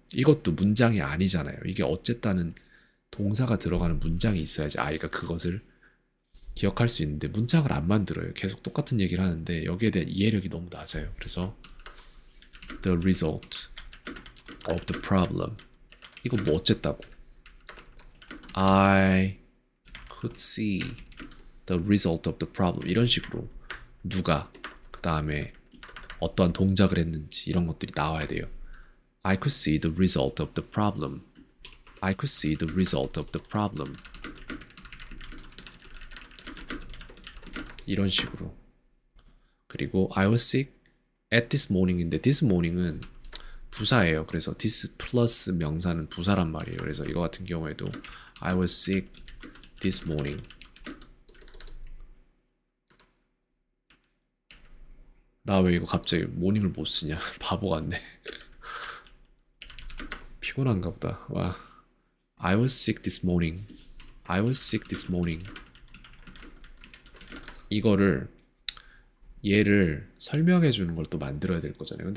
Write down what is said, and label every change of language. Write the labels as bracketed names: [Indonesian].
[Korean] 이것도 문장이 아니잖아요. 이게 어쨌다는 동사가 들어가는 문장이 있어야지 아이가 그것을 기억할 수 있는데 문장을 안 만들어요. 계속 똑같은 얘기를 하는데 여기에 대한 이해력이 너무 낮아요. 그래서 [English] the result of the problem. [Korean] 이거 뭐 어쨌다고? [English] I could see the result of the problem. [Korean] 이런 식으로 누가 그 다음에 어떠한 동작을 했는지 이런 것들이 나와야 돼요. [English] I could see the result of the problem. I could see the result of the problem. [Korean] 이런 식으로. 그리고 [English] I was sick at this morning인데 this morning은 [Korean] 부사예요. 그래서 this 플러스 명사는 부사란 말이에요. 그래서 이거 같은 경우에도 [English] I was sick this morning. [Korean] 나 왜 이거 갑자기 모닝을 못 쓰냐? 바보 같네. 피곤한가 보다. 와. [English] I was sick this morning. I was sick this morning. [Korean] 이거를 얘를 설명해 주는 걸 또 만들어야 될 거잖아요.